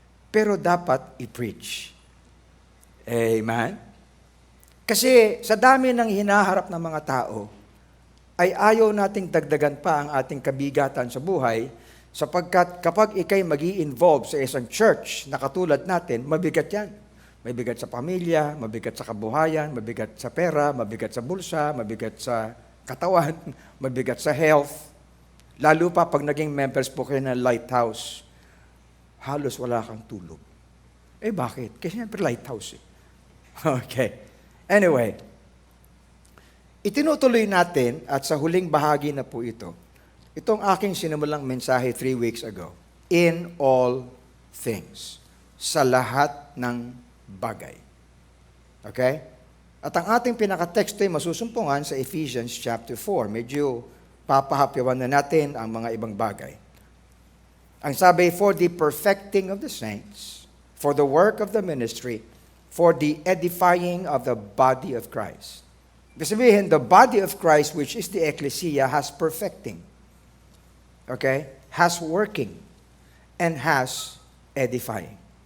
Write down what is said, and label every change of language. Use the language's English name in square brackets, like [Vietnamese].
[Filipino] Pero dapat i-preach. Amen? Kasi sa dami ng hinaharap ng mga tao, ay ayaw nating dagdagan pa ang ating kabigatan sa buhay sapagkat kapag ikay magi-involve sa isang church na katulad natin, mabigat yan. Mabigat sa pamilya, mabigat sa kabuhayan, mabigat sa pera, mabigat sa bulsa, mabigat sa katawan, mabigat sa health. Lalo pa pag naging members po kayo ng Lighthouse, halos wala kang tulog. Eh bakit? Kasi siyempre Lighthouse eh. Okay. Anyway, itinutuloy natin at sa huling bahagi na po ito, itong aking sinimulang mensahe [English] 3 weeks ago, in all things, [Filipino] sa lahat ng bagay. Okay? At ang ating pinaka-text ay masusumpungan sa Ephesians chapter 4. Medyo papahapyawan na natin ang mga ibang bagay. Ang sabi, [English] for the perfecting of the saints, for the work of the ministry, for the edifying of the body of Christ. [Filipino] Ibig sabihin, [English] the body of Christ, which is the ecclesia, has perfecting. Okay? Has working. And has edifying.